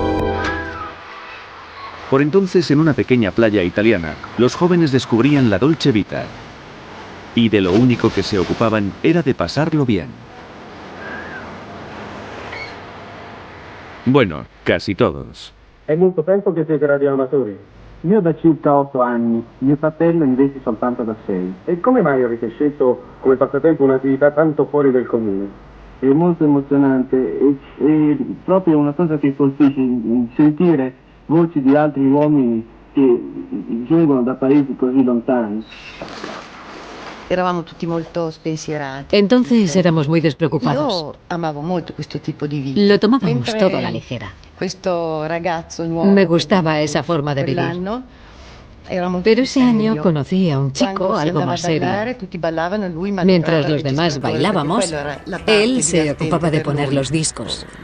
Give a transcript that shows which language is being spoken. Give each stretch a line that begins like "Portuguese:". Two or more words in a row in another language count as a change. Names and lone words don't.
Spanish: Por entonces, en una pequeña playa italiana, los jóvenes descubrían la Dolce Vita. Y de lo único que se ocupaban era de pasarlo bien. Bueno, casi todos.
Italian: È molto tempo che siete radioamatori? Io da circa 8 anni, mio fratello invece soltanto da 6. E come mai avete scelto come passatempo un'attività tanto fuori del comune? È molto emozionante, è proprio una cosa che colpisce, sentire voci di altri uomini che giungono da paesi così lontani. Eravamo tutti molto spensierati.
Spanish: Entonces éramos muy despreocupados.
Italian: Io amavo molto questo tipo di vita.
Spanish: Lo tomábamos todo a la ligera.
Italian: Questo ragazzo nuovo.
Spanish: Me gustaba esa forma de vivir. Pero ese año conocí a un chico algo más serio. Mientras los demás bailábamos, él se ocupaba de poner los discos.